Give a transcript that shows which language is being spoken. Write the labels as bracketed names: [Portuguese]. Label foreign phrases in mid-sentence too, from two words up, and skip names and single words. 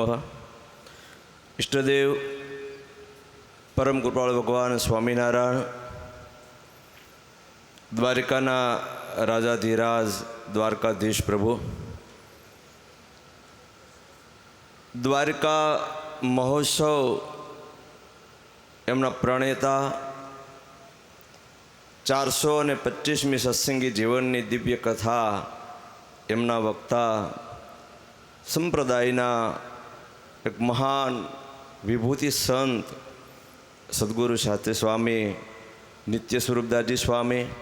[Gujarati] ઇષ્ટદેવ પરમ કૃપાલ ભગવાન સ્વામીનારાયણ દ્વારિકાના રાજાધિરાજ દ્વારકાધીશ પ્રભુ દ્વારિકા મહોત્સવ એમના પ્રણેતા 425મી સત્સંગી જીવનની દિવ્ય કથા એમના વક્તા સંપ્રદાયના એક મહાન વિભૂતિ સંત સદગુરુ શાસ્ત્રી સ્વામી નિત્ય સ્વરૂપદાસજી સ્વામી,